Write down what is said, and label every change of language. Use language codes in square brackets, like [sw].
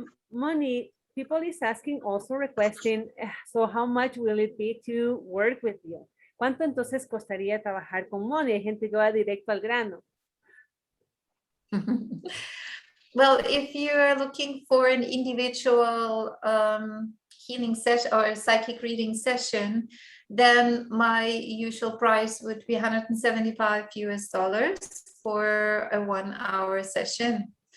[en] Moni, people is asking, also requesting, so how much will it be to work with you? [es] ¿Cuánto entonces costaría trabajar con Moni? Hay gente que va directo al grano. [en] Well, if you're looking for an individual healing session or a psychic reading session, then my usual price would be $175 for a 1-hour session.